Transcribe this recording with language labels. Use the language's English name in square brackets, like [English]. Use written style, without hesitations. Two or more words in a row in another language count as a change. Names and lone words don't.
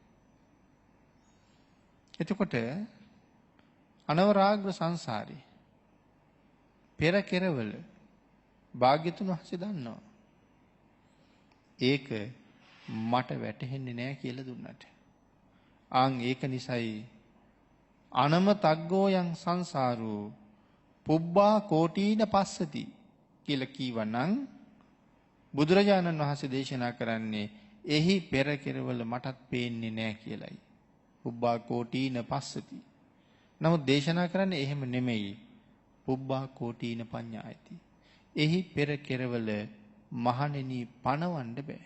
[Sinhala] එතකොට අනවරාග්‍ර සංසාරේ පෙර කෙරවල භාග්‍යතුන් වහන්සේ දන්නවා. ඒක මට වැටහෙන්නේ නැහැ කියලා දුන්නට. ඒක නිසයි [Pali] අනමතග්ගෝ යං සංසාරෝ පුබ්බා කෝටීන පස්සති [Sinhala] කියලා කීවනම් බුදුරජාණන් වහන්සේ දේශනා කරන්නේ එහි පෙර කෙරවල මටත් පේන්නේ නැහැ කියලයි. [Pali] පුබ්බා කෝටීන පස්සති. [Sinhala] නමුත් දේශනා කරන්නේ එහෙම නෙමෙයි. [Pali] පුබ්බා කෝටීන පඤ්ඤායති. [Sinhala] එහි පෙර කෙරවල මහණෙනි පණවන්න බෑ.